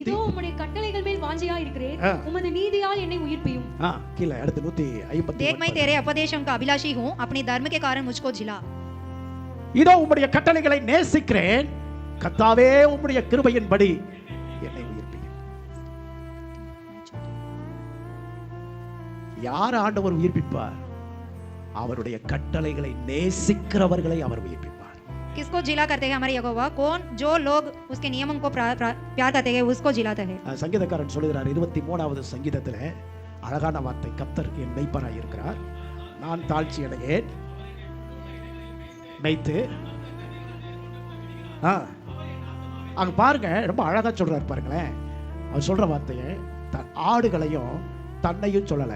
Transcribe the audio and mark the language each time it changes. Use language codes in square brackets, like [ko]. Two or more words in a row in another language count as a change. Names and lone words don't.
[ta] இதோ உம்முடைய கட்டளைகள் மேல் வாஞ்சையா இருக்கிறேன். உமது நீதியால் என்னை உயிர்ப்பியும். கீழே அடுத்து 150. [hi] देख मैं तेरे उपदेशों का अभिलाषी हूँ, अपने धर्म के कारण मुझको जिला. [ta] இதோ உம்முடைய கட்டளைகளை நேசிக்கிறேன், கர்த்தாவே உம்முடைய கிருபையின்படி என்னை உயிர்ப்பியும். யார் ஆண்டவர் உயிர்ப்பிப்பார்? அவருடைய கட்டளைகளை நேசிக்கிறவர்களை அவர் உயிர்ப்பிப்பார். [hi] किसको जिला करते हैं हमारे यहोवा? कौन जो लोग उसके नियमों को प्यार करते हैं उसको जिलाते हैं. [ta] சங்கீதக்காரன் சொல்கிறார் 23வது சங்கீதத்துல அழகான வார்த்தை, கர்த்தர் என் மெய்ப்பராய் இருக்கிறார், நான் தாழ்ச்சி அடையேன், மெய்த்து. அங்க பாருங்க, ரொம்ப அழகா சொல்றாரு பாருங்களேன். அவர் சொல்ற வார்த்தையை ஆடுகளையும் தன்னையும் சொல்லலை.